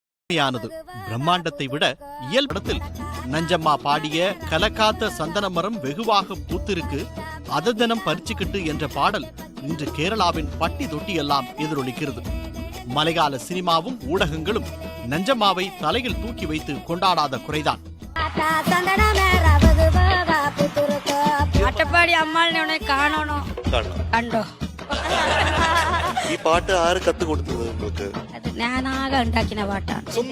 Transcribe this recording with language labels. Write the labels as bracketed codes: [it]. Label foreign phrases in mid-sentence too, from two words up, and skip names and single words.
[ta] பிரம்மாண்டத்தை விட இயல் படத்தில் நஞ்சம்மா பாடிய கலக்காத்த சந்தன மரம் வெகுவாக பூத்திருக்கு அத தினம் பறிச்சுக்கிட்டு என்ற பாடல் இன்று கேரளாவின் பட்டி தொட்டி எல்லாம் எதிரொலிக்கிறது. மலையாள சினிமாவும் ஊடகங்களும் நஞ்சம்மாவை தலையில் தூக்கி வைத்து கொண்டாடாத குறைதான். [ml] അട്ടപ്പാടി അമ്മാളിനെ കാണണോ കണ്ടോ? ഈ പാട്ട് ആര് കത്ത് കൊടുത്തത് നിങ്ങൾക്ക്? ഞാനാകെ ഉണ്ടാക്കിയ പാട്ടാണ്.